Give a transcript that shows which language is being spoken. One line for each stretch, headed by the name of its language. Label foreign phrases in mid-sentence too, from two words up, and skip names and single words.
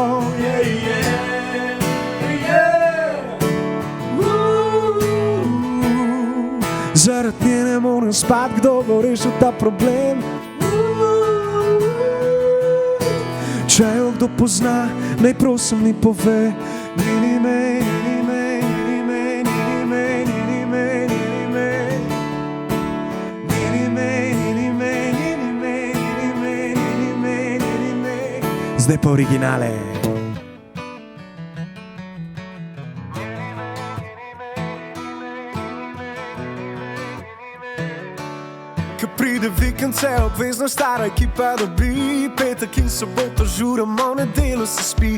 Slovenian: Zaradi nje ne morem spat, kdo bo rešil ta problem? Če jo kdo pozna, naj prosim mi pove. Nini me, nini me, nini me, nini me, nini me, nini me. Nini me, nini me, nini me, nini me, nini me, nini me. Zdaj pa originale. Ko pride vikend, se obvezno stara ekipa dobi, petek in soboto žuramo, v nedeljo se spi.